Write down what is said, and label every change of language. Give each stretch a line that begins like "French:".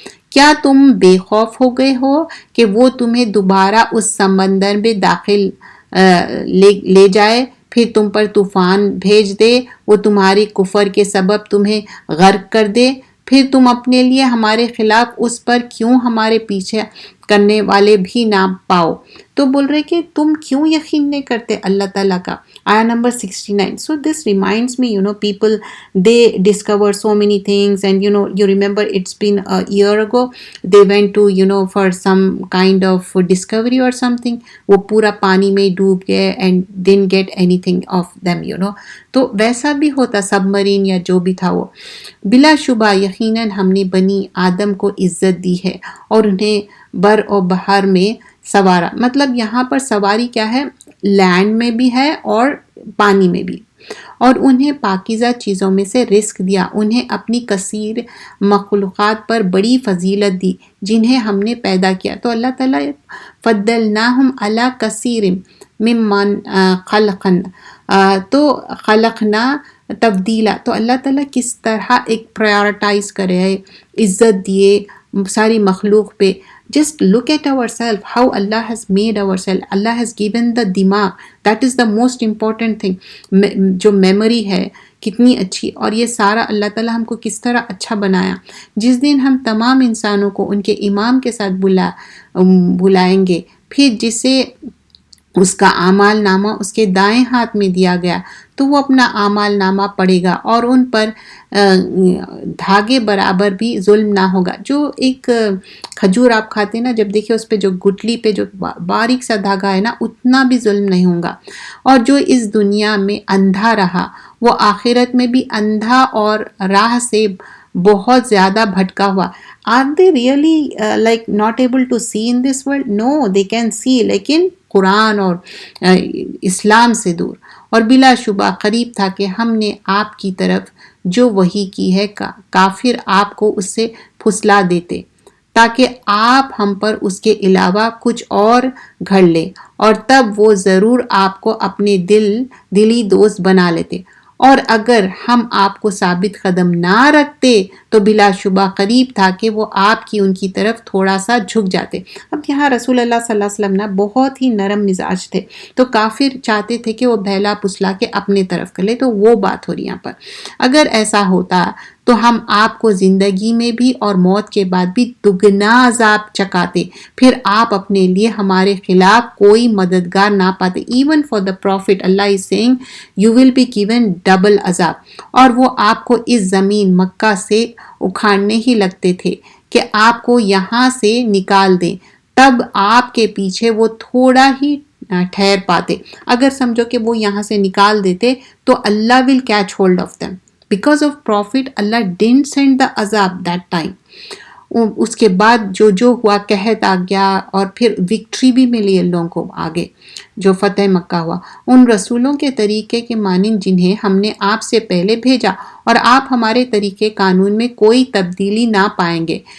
Urdu: کیا تم بے خوف ہو گئے ہو کہ وہ تمہیں دوبارہ اس سمندر میں داخل لے جائے، پھر تم پر طوفان بھیج دے، وہ تمہاری کفر کے سبب تمہیں غرق کر دے، پھر تم اپنے لیے ہمارے خلاف اس پر کیوں ہمارے پیچھے کرنے والے بھی نہ پاؤ. تو تو بول رہے کہ تم کیوں یقین نہیں کرتے اللہ تعالیٰ کا. آیا number 69.
English: So this reminds me, people, they discover so many things, and you remember it's been a year ago, they went to, for some kind of discovery or something,
Urdu: وہ پورا پانی میں ڈوب گئے
English: and didn't get anything of them,
Urdu: تو ویسا بھی ہوتا سب مرین یا جو بھی تھا وہ. بلا شبہ یقیناً ہم نے بنی آدم کو عزت دی ہے اور انہیں بر و بحر میں سوارا. مطلب یہاں پر سواری کیا ہے؟ لینڈ میں بھی ہے اور پانی میں بھی. اور انہیں پاکیزہ چیزوں میں سے رزق دیا، انہیں اپنی کثیر مخلوقات پر بڑی فضیلت دی جنہیں ہم نے پیدا کیا.
Arabic: تو اللہ تعالیٰ فضلناہم علی کثیر ممن خلقنا، تو خلقنا تفضیلا.
Urdu: تو اللہ تعالیٰ کس طرح ایک پرائورٹائز کرے، عزت دیے ساری مخلوق پہ.
English: Just look at ourselves, how Allah has made ourselves. Allah has given the dimag. That is the most important thing.
Urdu: جو میموری ہے کتنی اچھی، اور یہ سارا اللہ تعالیٰ ہم کو کس طرح اچھا بنایا. جس دن ہم تمام انسانوں کو ان کے امام کے ساتھ بلائیں گے، پھر جسے اس کا اعمال نامہ اس کے دائیں ہاتھ میں دیا گیا تو وہ اپنا اعمال نامہ پڑھے گا اور ان پر دھاگے برابر بھی ظلم نہ ہوگا. جو ایک کھجور آپ کھاتے ہیں نا، جب دیکھیں اس پہ جو گٹلی پہ جو باریک سا دھاگا ہے نا، اتنا بھی ظلم نہیں ہوگا. اور جو اس دنیا میں اندھا رہا وہ آخرت میں بھی اندھا اور راہ سے بہت زیادہ بھٹکا ہوا.
English: Are they really like not able to see in this world? No, they can see,
Urdu: لیکن قرآن اور اسلام سے دور. اور بلا شبہ قریب تھا کہ ہم نے آپ کی طرف جو وحی کی ہے کافر آپ کو اس سے پھسلا دیتے تاکہ آپ ہم پر اس کے علاوہ کچھ اور گھڑ لیں، اور تب وہ ضرور آپ کو اپنے دلی دوست بنا لیتے. اور اگر ہم آپ کو ثابت قدم نہ رکھتے تو بلا شبہ قریب تھا کہ وہ آپ کی ان کی طرف تھوڑا سا جھک جاتے. اب یہاں رسول اللہ صلی اللہ علیہ وسلم نا بہت ہی نرم مزاج تھے، تو کافر چاہتے تھے کہ وہ بہلا پسلا کے اپنے طرف کر لے. تو وہ بات ہو رہی یہاں پر. اگر ایسا ہوتا تو ہم آپ کو زندگی میں بھی اور موت کے بعد بھی دگنا عذاب چکاتے، پھر آپ اپنے لیے ہمارے خلاف کوئی مددگار نہ پاتے.
English: Even for the prophet Allah is saying you will be given double عذاب.
Urdu: اور وہ آپ کو اس زمین مکہ سے اکھاڑنے ہی لگتے تھے کہ آپ کو یہاں سے نکال دیں، تب آپ کے پیچھے وہ تھوڑا ہی ٹھہر پاتے. اگر سمجھو کہ وہ یہاں سے نکال دیتے تو اللہ
English: will catch hold of them. Because of Prophet, Allah didn't send the azab that time.
Urdu: اس کے بعد جو ہوا قحط آ گیا اور پھر وکٹری بھی ملی ان لوگوں کو آگے جو فتح مکہ ہوا. ان رسولوں کے طریقے کے مانند جنہیں ہم نے آپ سے پہلے بھیجا، اور آپ ہمارے طریقے قانون میں کوئی تبدیلی نہ پائیں گے.